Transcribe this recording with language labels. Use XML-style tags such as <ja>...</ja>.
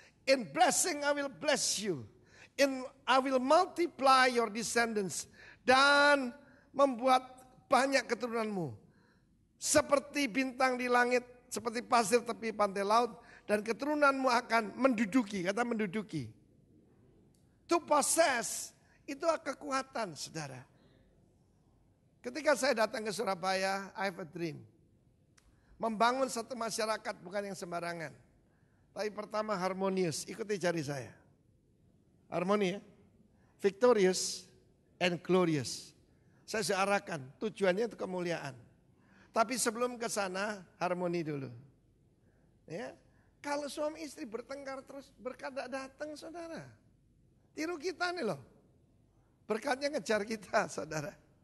<en>In blessing I will bless you. I will multiply your descendants.</en> <id>Dan membuat banyak keturunanmu. Seperti bintang di langit, seperti pasir tepi pantai laut. Dan keturunanmu akan menduduki, kata menduduki.</id> <en>To possess,</en> <id>itu kekuatan saudara. Ketika saya datang ke Surabaya,</id> <en>I have a dream.</en> <id>Membangun satu masyarakat bukan yang sembarangan. Tapi pertama harmonius, ikuti jari saya. Harmoni ya.</id> <en>Victorious and glorious.</en> <id>Saya sudah arahkan, tujuannya itu kemuliaan. Tapi sebelum ke sana, harmoni dulu. Ya, kalau suami istri bertengkar terus, berkat datang saudara. Tiru kita nih loh. Berkatnya ngejar kita saudara.</id>